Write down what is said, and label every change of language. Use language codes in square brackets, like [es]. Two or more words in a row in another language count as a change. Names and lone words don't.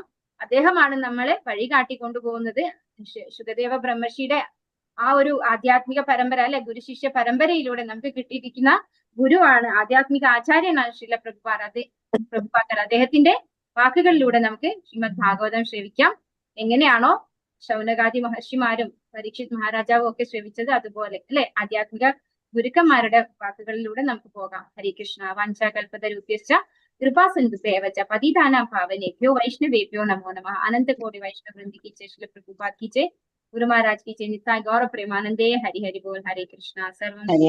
[ml] അദ്ദേഹമാണ് നമ്മളെ വഴി കാട്ടിക്കൊണ്ടുപോകുന്നത്. ശുകദേവ ബ്രഹ്മർഷിയുടെ ആ ഒരു ആധ്യാത്മിക പരമ്പര അല്ലെ, ഗുരുശിഷ്യ പരമ്പരയിലൂടെ നമുക്ക് കിട്ടിയിരിക്കുന്ന ഗുരുവാണ്, ആധ്യാത്മിക ആചാര്യനാണ് ശില പ്രഭുപാദർ. അദ്ദേഹത്തിന്റെ വാക്കുകളിലൂടെ നമുക്ക് ശ്രീമദ് ഭാഗവതം ശ്രവിക്കാം. എങ്ങനെയാണോ ശൗനകാദി മഹർഷിമാരും പരീക്ഷിത് മഹാരാജാവും ഒക്കെ ശ്രവിച്ചത് അതുപോലെ അല്ലെ, ആധ്യാത്മിക ഗുരുക്കന്മാരുടെ വാക്കുകളിലൂടെ നമുക്ക് പോകാം. [sa] ഹരേ കൃഷ്ണ. വാഞ്ചാകൽപതരുഭ്യശ്ച കൃപാസിന്ധുഭ്യവച പതിതാനാം പാവനേഭ്യോ വൈഷ്ണവേഭ്യോ നമോ നമഃ. [hi] अनंत कोटि वैष्णव वृंद की जय, श्रील प्रभुपाद की जय, गुरु महाराज की जय, [sa] नित्याय गौर प्रेमानंदे। [hi] हरि हरि बोल। हरे कृष्णा। सर्वं